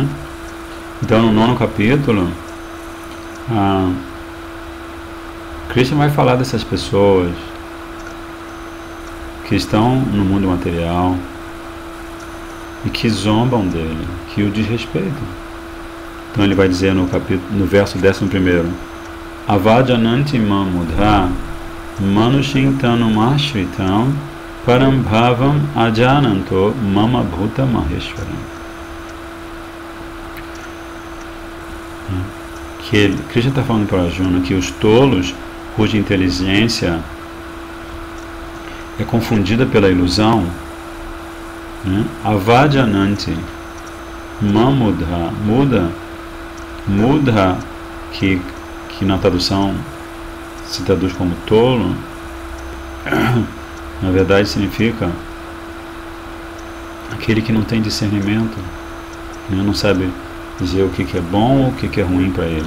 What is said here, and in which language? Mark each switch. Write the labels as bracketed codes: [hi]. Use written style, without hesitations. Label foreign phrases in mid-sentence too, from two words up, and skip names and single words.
[pt] Então, no 9º capítulo, Krishna vai falar dessas pessoas que estão no mundo material e que zombam dele, que o desrespeitam. Então ele vai dizer no verso 11: [sa] Avajananti mamudha manushintanum ashritam parambhavam ajananto mama bhuta maheshwaram. [pt] Que Krishna está falando para Arjuna que os tolos, cuja inteligência é confundida pela ilusão, né? [sa] Avajananti mamudha, mudha, [pt] que na tradução se traduz como tolo, na verdade significa aquele que não tem discernimento, né? Não sabe dizer o que é bom ou o que é ruim para ele.